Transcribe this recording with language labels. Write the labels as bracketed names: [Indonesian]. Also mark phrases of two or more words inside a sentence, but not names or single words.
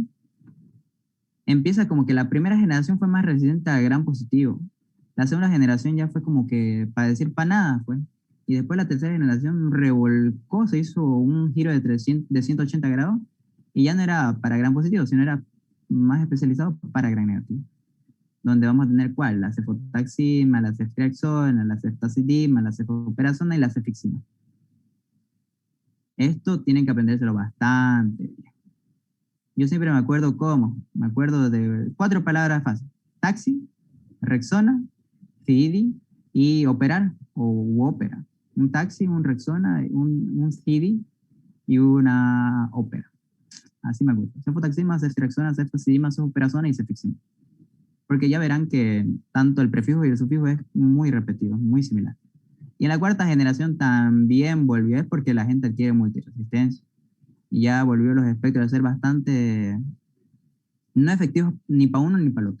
[Spanish] Empieza como que la primera generación fue más resistente al gram positivo. La segunda generación ya fue como que, para decir para nada, fue. Y después la tercera generación revolcó, se hizo un giro de 180 grados, y ya no era para gram positivo, sino era más especializado para gram negativo. Donde vamos a tener ¿cuál? La cefotaxima, la ceftriaxona, la ceftazidima, la cefoperazona y la cefixima. Esto tienen que aprendérselo bastante. Yo siempre me acuerdo me acuerdo de 4 palabras fáciles: taxi, Rexona, CIDI y operar o ópera. Un taxi, un Rexona, un CIDI y una ópera. Así me acuerdo. Cefotaxima, ceftriaxona, ceftazidima, cefoperazona y cefixima. Porque ya verán que tanto el prefijo y el sufijo es muy repetido, muy similar. Y en la cuarta generación también volvió, es porque la gente adquiere multiresistencia. Y ya volvió los efectos a ser bastante no efectivos ni para uno ni para el otro.